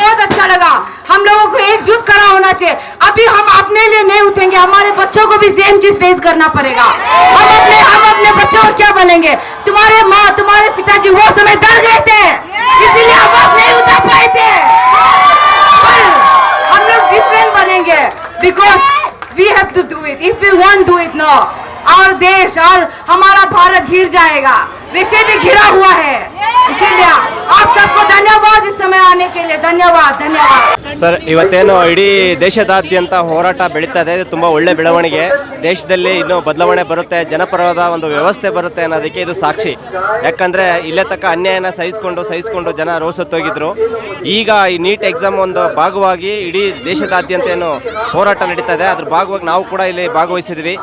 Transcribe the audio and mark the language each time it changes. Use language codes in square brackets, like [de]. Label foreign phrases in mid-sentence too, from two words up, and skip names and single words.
[hi] हम लोगों को भी सेम चीज फेस करना पड़ेगा। हम अपने बच्चों को क्या बोलेंगे? तुम्हारे माँ तुम्हारे पिताजी वो समय डर गए थे, इसीलिए आवाज नहीं उठा पाए थे। पर हम लोग डिफरेंट बनेंगे, [en] because we have to do it. if we want do it no, [hi] और देश और हमारा भारत घिर जाएगा, वैसे भी घिरा हुआ है। इसीलिए आप सबको धन्यवाद इस समय आने के लिए, धन्यवाद धन्यवाद। [kn] ಸರ್, ಇವತ್ತೇನು ಇಡೀ ದೇಶದಾದ್ಯಂತ ಹೋರಾಟ ಬೆಳೀತಾ ಇದೆ, ತುಂಬ ಒಳ್ಳೆ ಬೆಳವಣಿಗೆ. ದೇಶದಲ್ಲಿ ಇನ್ನೂ ಬದಲಾವಣೆ ಬರುತ್ತೆ, ಜನಪರವಾದ ಒಂದು ವ್ಯವಸ್ಥೆ ಬರುತ್ತೆ ಅನ್ನೋದಕ್ಕೆ ಇದು ಸಾಕ್ಷಿ. ಯಾಕಂದರೆ ಇಲ್ಲೇ ತಕ್ಕ ಅನ್ಯಾಯನ ಸಹಿಸ್ಕೊಂಡು ಜನ ರೋಸತ್ತೋಗಿದ್ರು. ಈಗ ಈ ನೀಟ್ ಎಕ್ಸಾಮ್ ಒಂದು ಭಾಗವಾಗಿ ಇಡೀ ದೇಶದಾದ್ಯಂತ ಏನು ಹೋರಾಟ ನಡೀತಾ ಇದೆ, ಅದ್ರ ಭಾಗವಾಗಿ ನಾವು ಕೂಡ ಇಲ್ಲಿ ಭಾಗವಹಿಸಿದ್ವಿ.